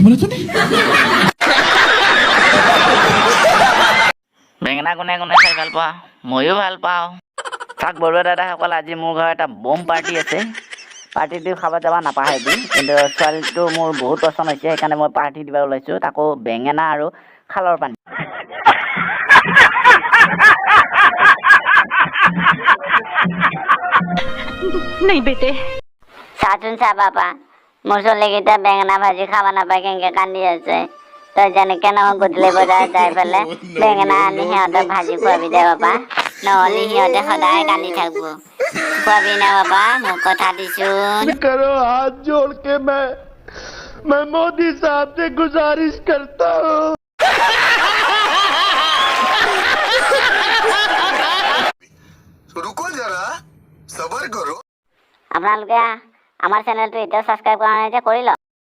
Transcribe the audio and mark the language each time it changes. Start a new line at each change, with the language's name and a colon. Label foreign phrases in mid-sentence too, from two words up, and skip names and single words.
Assamese: বেঙেনা কোনে কোনে খাই ভাল পাওঁ ময়ো ভাল পাওঁ। তাক বৰুৱা দাদাসকল আজি মোৰ ঘৰত এটা বম পাৰ্টি আছে। পাৰ্টিটো খাব যাব নাপাহৰিবি কিন্তু ছোৱালীটো মোৰ বহুত পচন্দ হৈছে সেইকাৰণে মই পাৰ্টি দিব ওলাইছোঁ তাকো বেঙেনা আৰু খালৰ পানী।
Hindi: नहीं बेटे
Assamese: চাচোন চা বাবা মোৰ ছোৱালীকেইটা বেঙেনা ভাজি খাব নাপায় কেনেকৈ কান্দি আছে। তই যেনেকৈ নহয় গধূলি বজাৰত যাই পেলাই বেঙেনা আনি সিহঁতক ভাজি খুৱাবি দে বাবা নহ'লে সিহঁতে সদায় কান্দি থাকিব। খুৱাবি না বাবা মোক কথা দিছোঁ।
Hindi: करो हाथ जोड़ के मैं मोदी साहब से गुजारिश करता हूँ। रुको जरा सबर करो।
Assamese: আপোনালোকে আমাৰ চেনেলটো এতিয়াও ছাবস্ক্ৰাইব কৰা নাই যে কৰি লওক।